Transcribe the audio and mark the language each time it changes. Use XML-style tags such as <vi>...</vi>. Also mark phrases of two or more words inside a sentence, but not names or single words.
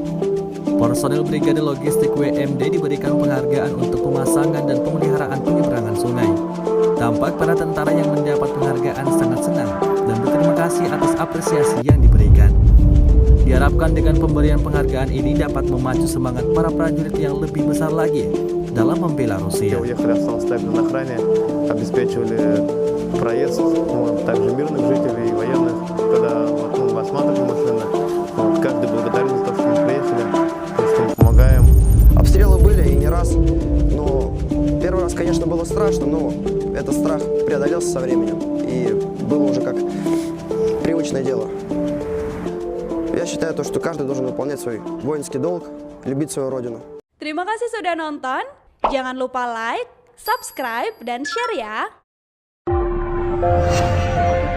<id>Personel Brigade Logistik WMD diberikan penghargaan untuk pemasangan dan pemeliharaan penyeberangan sungai. Tampak para tentara yang mendapat penghargaan sangat senang dan berterima kasih atas apresiasi yang diberikan. Diharapkan dengan pemberian penghargaan ini dapat memacu semangat para prajurit yang lebih besar lagi dalam membela Rusia.</id> <ru>Обстрелы были и не раз, но первый раз, конечно, было страшно, но этот страх преодолелся со временем и было уже как привычное дело. Я считаю, что каждый должен выполнять свой воинский долг, любить свою родину.</ru> <id>Terima kasih sudah nonton, jangan lupa like, subscribe, dan share ya!</id>